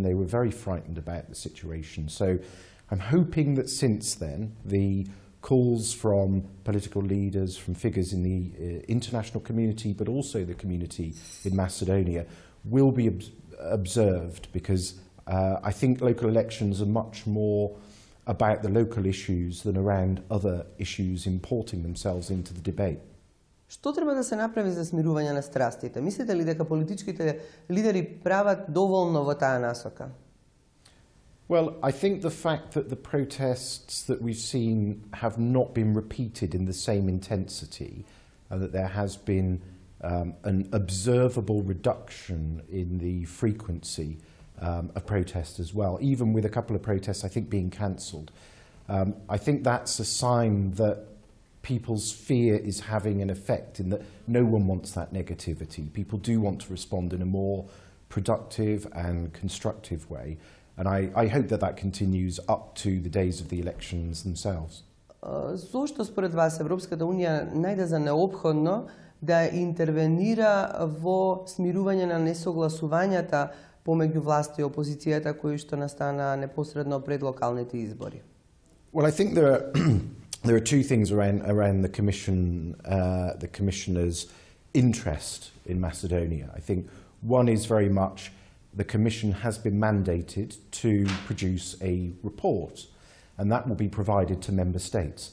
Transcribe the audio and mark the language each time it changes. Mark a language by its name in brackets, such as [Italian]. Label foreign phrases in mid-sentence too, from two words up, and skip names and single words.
[English] They were very frightened about the situation. So I'm hoping that since then, the calls from political leaders, from figures in the international community, but also the community in Macedonia, will be observed, because I think local elections are much more about the local issues than around other issues importing themselves into the debate. [Macedonian] Што треба да се направи за смирување на страстите? Мислите ли дека политичките лидери прават доволно во таа насока? [English] Well, I think the fact that the protests that we've seen have not been repeated in the same intensity, and that there has been an observable reduction in the frequency of protests as well, even with a couple of protests, I think, being cancelled. I think that's a sign that people's fear is having an effect, in that no one wants that negativity. People do want to respond in a more productive and constructive way. And I hope that continues up to the days of the elections themselves. [Macedonian] Зошто според вас Европската Унија најде за неопходно да интервенира во смирување на несогласувањата помеѓу власта и опозицијата кои што настана непосредно пред локалните избори? [English] Well, I think there are two things around the Commissioner's interest in Macedonia. I think one is very much the Commission has been mandated to produce a report, and that will be provided to Member States.